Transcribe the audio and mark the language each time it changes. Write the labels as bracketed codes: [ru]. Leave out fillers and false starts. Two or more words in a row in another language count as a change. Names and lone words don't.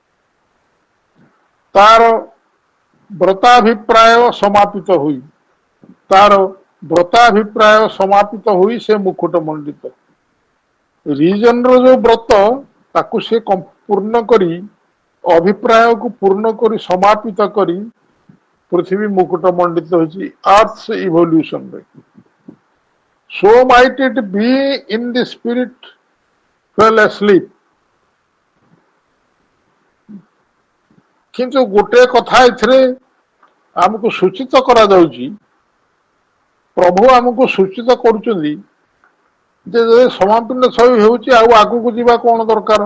[or] ତାର ବ୍ରତାଭିପ୍ରାୟ ସମାପିତ ହୋଇ ତାର ବ୍ରତାଭିପ୍ରାୟ ସମାପିତ ହୋଇ ସେ ମୁକୁଟ ମଣ୍ଡିତ। ରିଜନର ଯୋଉ ବ୍ରତ ତାକୁ ସେ ପୂର୍ଣ୍ଣ କରି, ଅଭିପ୍ରାୟକୁ ପୂର୍ଣ୍ଣ କରି ସମାପିତ କରି ପୃଥିବୀ ମୁକୁଟ ମଣ୍ଡିତ ହୋଇଛି [en] Earth's evolution. So might it be in the spirit fell asleep। [or] କିନ୍ତୁ ଗୋଟେ କଥା ଏଥିରେ ଆମକୁ ସୂଚିତ କରାଯାଉଛି, ପ୍ରଭୁ ଆମକୁ ସୂଚିତ କରୁଛନ୍ତି ଯେ ଯଦି ସମାପନ ଛବି ହେଉଛି ଆଉ ଆଗକୁ ଯିବା କଣ ଦରକାର।